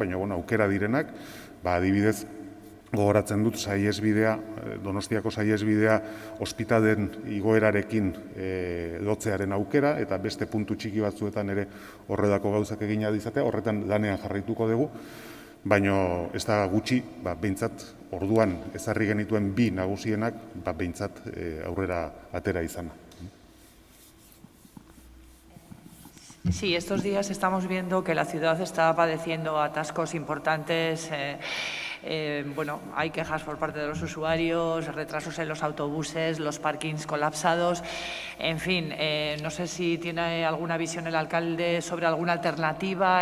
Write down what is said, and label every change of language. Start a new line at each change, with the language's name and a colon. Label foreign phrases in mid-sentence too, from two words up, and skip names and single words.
Basque: baina aukera direnak, adibidez, gogoratzen dut saihesbidea, Donostiako saihesbidea ospitalen igoerarekin lotzearen aukera, eta beste puntu txiki batzuetan ere horrelako gauzak egina dizatea, horretan lanean jarraituko dugu, baina ez da gutxi, behintzat orduan ezarri genituen bi nagusienak, behintzat aurrera atera izana.
Spanish: Sí, estos días estamos viendo que la ciudad está padeciendo atascos importantes. Hay quejas por parte de los usuarios, retrasos en los autobuses, los parkings colapsados. En fin, no sé si tiene alguna visión el alcalde sobre alguna alternativa.